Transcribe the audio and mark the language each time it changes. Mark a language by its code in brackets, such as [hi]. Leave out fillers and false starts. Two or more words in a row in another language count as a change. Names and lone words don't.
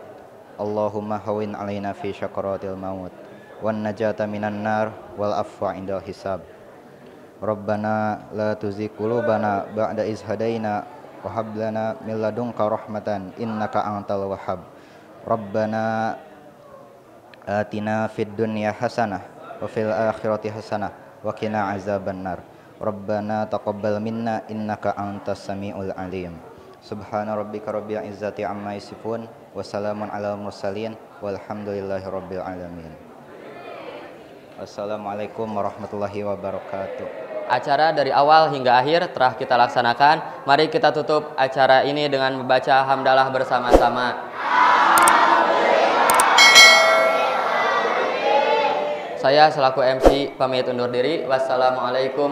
[ar] اللهم هون علينا في سكرات الموت والنجاة من النار والعفو عند الحساب. ربنا لا تزغ قلوبنا بعد إذ هديتنا وهب لنا من لدنك رحمة إنك أنت الوهاب. ربنا آتنا في الدنيا حسنة وفي الآخرة حسنة وقنا عذاب النار. ربنا تقبل منا إنك أنت السميع العليم. سبحان ربك رب العزة عما يصفون وسلام على المرسلين والحمد لله رب العالمين. السلام عليكم ورحمة الله وبركاته. [id] Acara dari awal hingga akhir telah kita laksanakan. Mari kita tutup acara ini dengan membaca hamdalah bersama-sama. Saya selaku MC pamit undur diri.